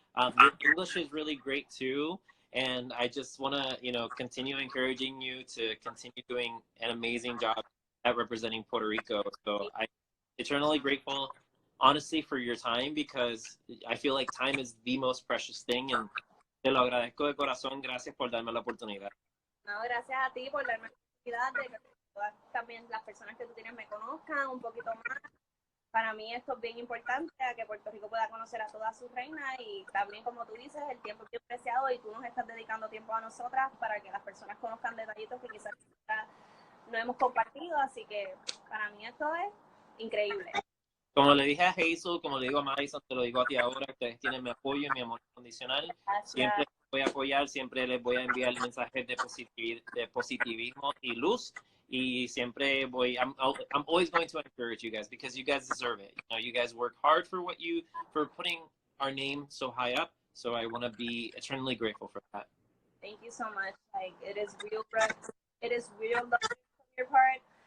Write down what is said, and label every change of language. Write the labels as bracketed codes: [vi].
[en] Your English is really great too. And I just want to, continue encouraging you to continue doing an amazing job at representing Puerto Rico. So I'm eternally grateful, honestly, for your time, because I feel like time is the most precious thing. [es] And te lo agradezco de corazón. Gracias por darme la oportunidad. No, gracias a ti por darme la oportunidad también las personas que tú tienes me conozcan un poquito más. Para mí esto es bien importante, a que Puerto Rico pueda conocer a todas sus reinas y también, como tú dices, el tiempo es bien preciado y tú nos estás dedicando tiempo a nosotras para que las personas conozcan detallitos que quizás no hemos compartido, así que para mí esto es increíble. Como le dije a Hazel, como le digo a Madison, te lo digo a ti ahora, ustedes tienen mi apoyo y mi amor incondicional. Gracias. Siempre les voy a apoyar, siempre les voy a enviar mensajes de positivismo y luz. Y siempre voy, [en] I'm always going to encourage you guys because you guys deserve it. You know, you guys work hard for for putting our name so high up. So I want to be eternally grateful for that. Thank you so much. Like, it is real love from your part.